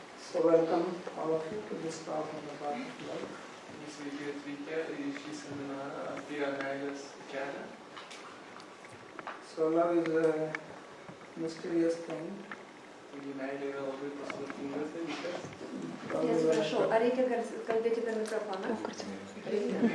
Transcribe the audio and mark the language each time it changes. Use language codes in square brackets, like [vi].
[en] So welcome all of you to this talk on the path of love. [lt] Sveiki atvykę į šį seminarą apie meilės kelią. [en] So love is a mysterious thing. [lt] Taigi meilė yra labai paslaptingas dalykas. Atsiprašau, ar reikia kalbėti per mikrofoną?